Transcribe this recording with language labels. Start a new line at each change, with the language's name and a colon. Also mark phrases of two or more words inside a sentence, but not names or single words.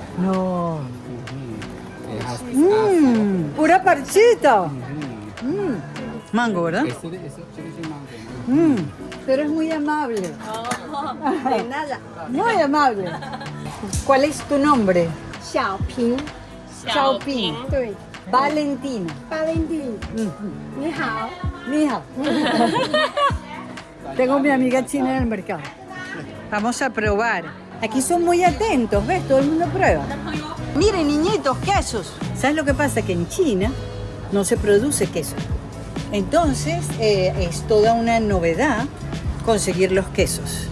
Spanish: No. Pura parchita. Mango, ¿verdad? Ese es mango. Pero es muy amable. De nada. Muy amable. ¿Cuál es tu nombre?
Chinese: 小平， Xiaoping. 对， Valentina. 巴林蒂，你好，
Spanish: Mija. Tengo mi amiga china en el mercado. Vamos a probar. Aquí son muy atentos, ¿ves? Todo el mundo prueba. Miren, niñitos, quesos. ¿Sabes lo que pasa? Que en China no se produce queso. Entonces, es toda una novedad conseguir los quesos.